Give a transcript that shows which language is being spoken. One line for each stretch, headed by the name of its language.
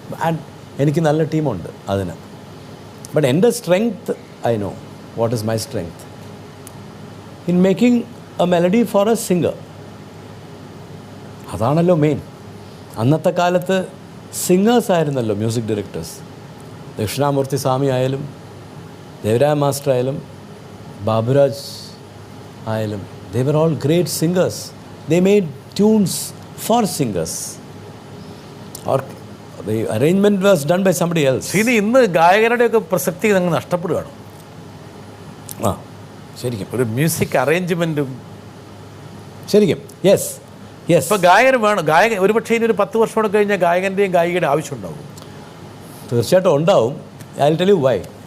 English: and
Malayalam: എനിക്ക് നല്ല ടീമുണ്ട് അതിന്.
English: But എൻ്റെ strength, I know what is my strength in making a melody for a singer.
Malayalam: അതാണല്ലോ മെയിൻ. അന്നത്തെ കാലത്ത് സിംഗേഴ്സ് ആയിരുന്നല്ലോ മ്യൂസിക് ഡയറക്ടേഴ്സ്. ദക്ഷിണാമൂർത്തി സ്വാമി ആയാലും, ദേവരായ മാസ്റ്റർ ആയാലും, ബാബുരാജ് ആയാലും,
English: they were all great singers. They made tunes for singers, or the arrangement was done by somebody else.
Malayalam: ഇനി ഇന്ന് ഗായകരുടെയൊക്കെ പ്രസക്തി അങ്ങ് നഷ്ടപ്പെടുകയാണ്. ശരിക്കും ഒരു മ്യൂസിക് അറേഞ്ച്മെൻറ്റും ശരിക്കും യെസ്. ഇപ്പോൾ ഗായകന് വേണം. ഗായകൻ ഒരുപക്ഷെ ഇനി ഒരു 10 വർഷം കൂടെ കഴിഞ്ഞാൽ ഗായകൻ്റെയും ഗായികയുടെ ആവശ്യം ഉണ്ടാവും. തീർച്ചയായിട്ടും ഉണ്ടാവും.
English: I will tell you why.